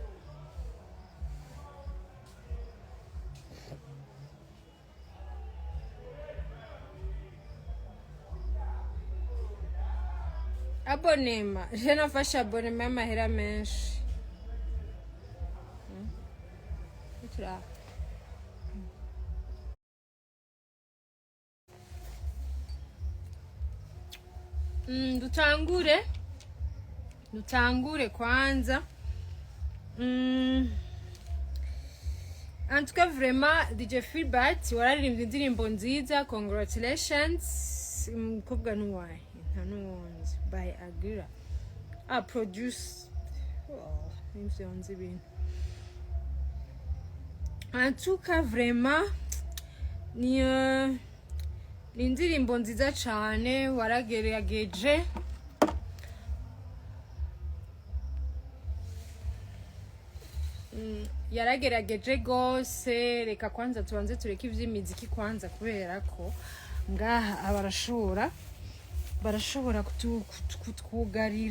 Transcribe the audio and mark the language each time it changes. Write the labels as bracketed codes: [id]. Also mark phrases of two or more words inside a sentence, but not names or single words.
[rn] Abonema, je nafasha abonema amahera menshi. Dutangure kwanza. [fr] En tout cas vraiment DJ Philbert [rn] wararirimbye indirimbo nziza, [fr] congratulations. [rn] Mukobwa nuwaye ntanuwonze by Agira. Produce imvyonze ibintu. [fr] En tout cas vraiment [rn] ni ni indirimbo nziza cyane waragerageje yaragerageje gose. Reka kwanza tubanze tureke ivy'imiziki kwanza kubera ko ngaha barashobora kutwugarira.